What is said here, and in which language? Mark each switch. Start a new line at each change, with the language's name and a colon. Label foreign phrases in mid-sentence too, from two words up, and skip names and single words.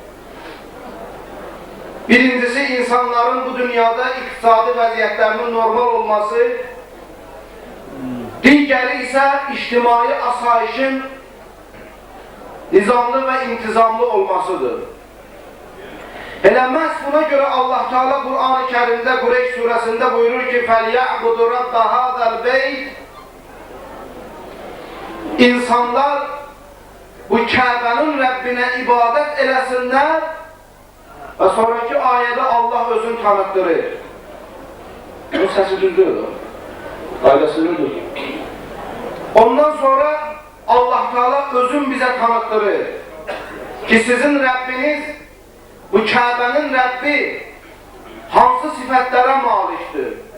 Azerbaijani: Birincisi, insanların bu dünyada iqtisadi vəziyyətlərinin normal olması, digəri isə ictimai asayişin nizamlı və intizamlı olmasıdır. Elə məhz buna görə Allah Teala Qur'an-ı Kərimdə Qureyş surəsində buyurur ki,
Arabic: فَلْيَعْبُدُ رَبَّ هَذَا الْبَيْتِ
Azerbaijani: İnsanlar bu Kəbənin Rəbbinə ibadət eləsinlər və sonraki ayədə Allah özünü tanıtdırır. Bu səsi düzdür, qaydasıdır. Ondan sonra Allah Teala özün bizə tanıtdırır ki, sizin Rəbbiniz, bu Kəbənin Rəbbi hansı sifətlərə malikdir?